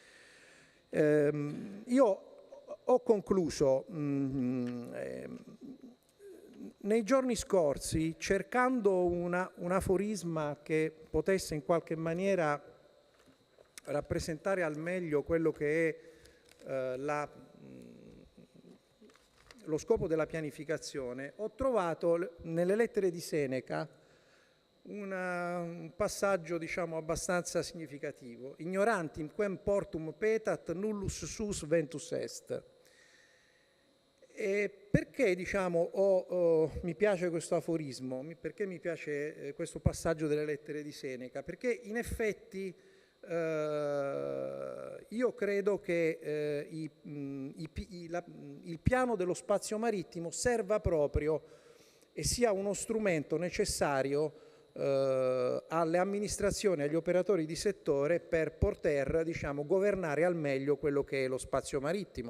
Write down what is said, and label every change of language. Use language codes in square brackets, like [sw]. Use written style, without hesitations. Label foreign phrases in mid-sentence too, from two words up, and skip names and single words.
[it] Io ho concluso nei giorni scorsi cercando un aforisma che potesse in qualche maniera rappresentare al meglio quello che è lo scopo della pianificazione. Ho trovato nelle lettere di Seneca un passaggio diciamo, abbastanza significativo: [la] ignorantim quem portum petat nullus suus ventus est. [it] E perché diciamo, mi piace questo aforismo? Perché mi piace questo passaggio delle lettere di Seneca? Perché in effetti io credo che il piano dello spazio marittimo serva proprio e sia uno strumento necessario alle amministrazioni, agli operatori di settore per poter diciamo, governare al meglio quello che è lo spazio marittimo.